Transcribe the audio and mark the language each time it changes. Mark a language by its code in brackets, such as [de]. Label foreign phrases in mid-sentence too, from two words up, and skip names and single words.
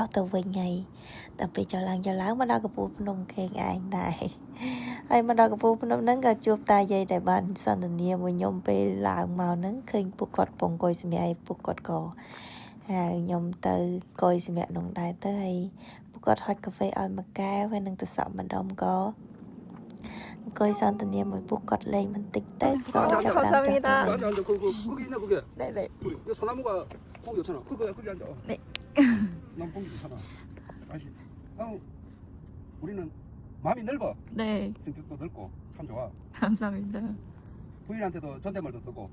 [km] ទៅវិញហើយតែពេលចុះឡើងមកដល់កំពូលភ្នំខេងឯងដែរហើយមកដល់កំពូលភ្នំហ្នឹងក៏ជួបតាយាយដែលបានសន្ទនាមួយខ្ញុំពេលឡើងមកហ្នឹងឃើញពួកគាត់ពងអង្គុយសម្រាប់ពួកគាត់ក៏ហើយខ្ញុំទៅអង្គុយសម្រាប់នោះដែរទៅហើយពួកគាត់ហុចកាហ្វេឲ្យមួយកែវហើយនឹងទៅសក់ម្ដុំក៏អង្គុយសន្ទនាមួយពួកគាត់លេងបន្តិចទៅក៏ចាប់ដើមចាស់ទៅ [ko] 앉아. 거기 있나 그게? 네네. 이 소나무가 거기 좋잖아. 거기 앉아. 네. 난 거기 좋잖아. 아시. 우리는 마음이 넓어. 네. 성격도 넓고 참 좋아. 감사합니다. 부인한테도 존댓말도 쓰고